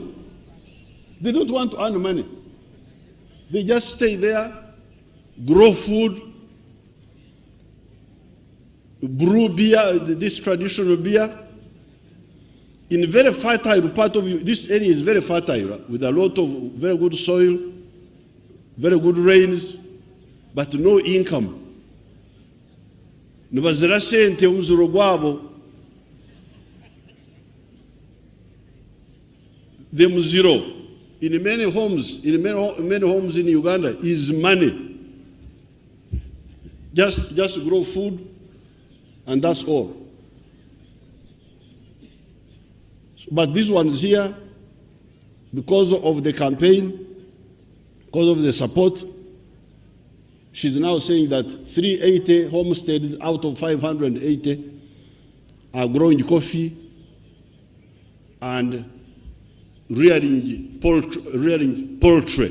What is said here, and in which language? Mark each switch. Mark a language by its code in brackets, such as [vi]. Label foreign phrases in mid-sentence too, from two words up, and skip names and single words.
[en] They don't want to earn money. They just stay there, grow food, brew beer, this traditional beer, in a very fertile part of you. This area is very fertile, with a lot of very good soil, very good rains, but no income. [nyn] Nibazira sente omuziro gwabo. [en] The muziro in many homes, in Uganda, is money. Just grow food, and that's all. But these ones here, because of the campaign, because of the support, she's now saying that 380 homesteads out of 580 are growing coffee and rearing poultry.